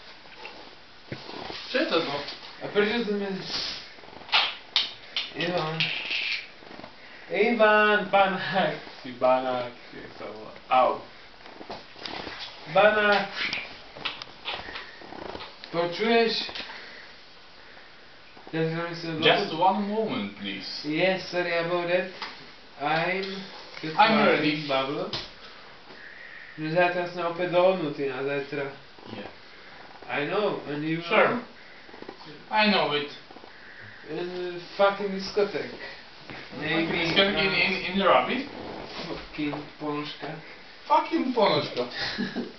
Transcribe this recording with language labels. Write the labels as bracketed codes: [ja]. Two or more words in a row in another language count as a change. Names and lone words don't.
[sk] Čo je toto? A prečo sme... Ivan, banák. Si banák, jak sa volá. Au. Banák. Počuješ? [en] Just one moment, please. Yes, sorry about that. I'm ready. Bubble. [sk] Že zajtra sme opäť dohodnutí na zajtra. [en] Yeah. I know, and you Sure. know? I know it. In fucking discotheque. Maybe... It's gonna be in the rabbit. [sk] Fucking ponožka. Fucking ponožka.